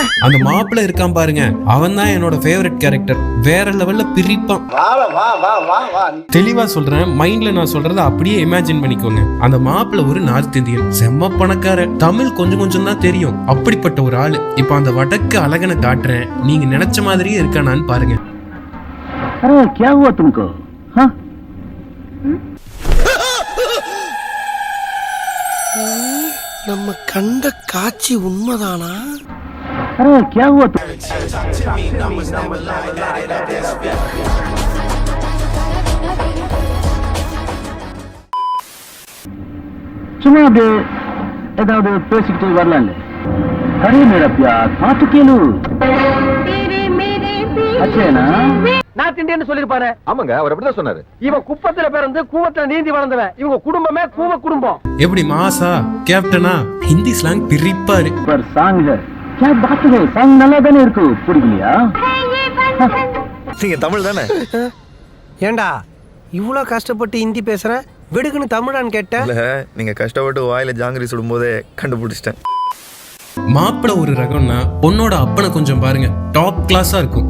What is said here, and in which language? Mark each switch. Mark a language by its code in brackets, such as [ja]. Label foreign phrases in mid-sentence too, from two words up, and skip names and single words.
[ta] அந்த மாப்பிள்ள இருக்கான் பாருங்க, அவன் தான் என்னோட [en] favourite character. [ta] வேற லெவல்ல பிரிப்பான். தெளிவா சொல்றேன், மைண்ட்ல நான் சொல்றத அப்படியே இமேஜின் பண்ணிக்கோங்க. அந்த மாப்பிள்ள ஒரு [en] North Indian, [ta] செம்ம பணக்கார, தமிழ் கொஞ்சம் கொஞ்சம் தான் தெரியும், அப்படிப்பட்ட ஒரு ஆளு. இப்ப அந்த வடக்கு அழகனை காட்டுறேன், நீங்க நினைச்ச மாதிரியே இருக்கானான்னு பாருங்க. [hi] क्या हुआ तुमको? हाँ? [ta] நம்ம கண்ட காட்சி உண்மைதானா? [hi] अरे क्या हुआ तुम? [ta] சும்மா அப்படியே ஏதாவது பேசிக்கிட்டு வரலாம்ல. [hi] अरे मेरा प्यार [ta] பாத்து கேளு. அச்சேனா [en] North Indian [ta] சொல்லிருப்பாரு. ஆமாங்க, அவர் அப்படிதான் சொன்னாரு. இவன் குப்பத்துல பிறந்து கூவத்துல நீந்தி வளர்ந்தவன். இவங்க குடும்பமே கூவ குடும்பம். எப்படி மாசா கேப்டனா? [en] Hindi slang [ta] பிரிப்பாரு. [hi] पर सांग है क्या बात है? सांग [ta] நல்லா தானே இருக்கு, புரியலையா? நீங்க தமிழ் தானே? ஏண்டா இவ்ளோ கஷ்டப்பட்டு ஹிந்தி பேசுறேன், வெடுக்குன்னு தமிழான்னு கேட்டேன். இல்ல, நீங்க கஷ்டப்பட்டு வாயில ஜாங்கிரி சுடும்போதே கண்டுபிடிச்சிட்டேன். மாப்பிள்ள ஒரு ரகம்னா பொண்ணோட அப்பனை கொஞ்சம் பாருங்க, [en] top class [ta] இருக்கும்.